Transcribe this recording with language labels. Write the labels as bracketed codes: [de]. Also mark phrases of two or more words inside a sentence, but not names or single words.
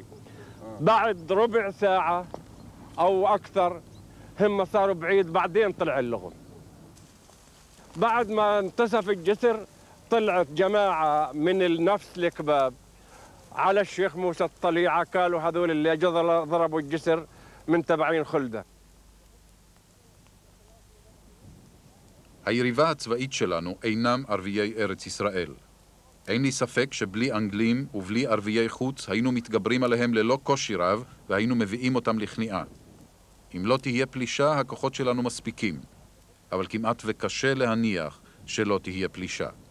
[ar] بعد ربع ساعة أو أكثر هم صاروا بعيد، بعدين طلع اللغم. بعد ما انتصف الجسر طلعت جماعة من نفس الكباب على الشيخ موسى الطليعة، قالوا هذول اللي ضربوا الجسر من تبعين خلدة. [he] היריבה הצבאית שלנו אינם ערביי ארץ ישראל. אין לי ספק שבלי אנגלים ובלי ערביי חוץ היינו מתגברים עליהם ללא קושי רב והיינו מביאים אותם לכניעה. אם לא תהיה פלישה, הכוחות שלנו מספיקים, אבל כמעט וקשה להניח שלא תהיה פלישה.